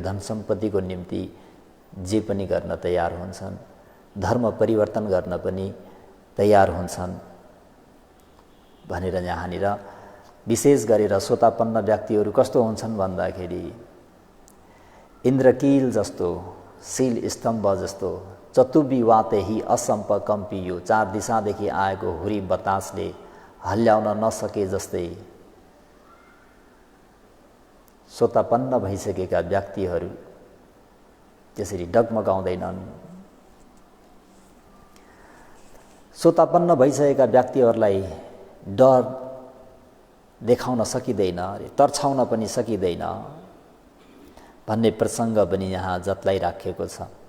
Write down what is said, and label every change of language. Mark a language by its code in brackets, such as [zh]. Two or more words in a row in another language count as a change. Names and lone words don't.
[ne] धन सम्पत्तिको निम्ति जे पनि गर्न तयार हुन्छन्, धर्म परिवर्तन गर्न पनि तयार हुन्छन् भनेर यहाँनिर विशेष गरेर सोतापन्न व्यक्तिहरू कस्तो हुन्छन् भन्दाखेरि इन्द्रकील जस्तो, शील स्तम्भ जस्तो, [pi] चतुबी वाते ही असम्प कम्पियो, [ne] चार दिशादेखि आएको हुरी बतासले हल्ल्याउन नसके जस्तै सोतापन्न भइसकेका व्यक्तिहरू त्यसरी डगमगाउँदैनन्। सोतापन्न भइसकेका व्यक्तिहरूलाई डर देखाउन सकिँदैन, तर्छाउन पनि सकिँदैन भन्ने प्रसङ्ग पनि यहाँ जतलाई राखिएको छ।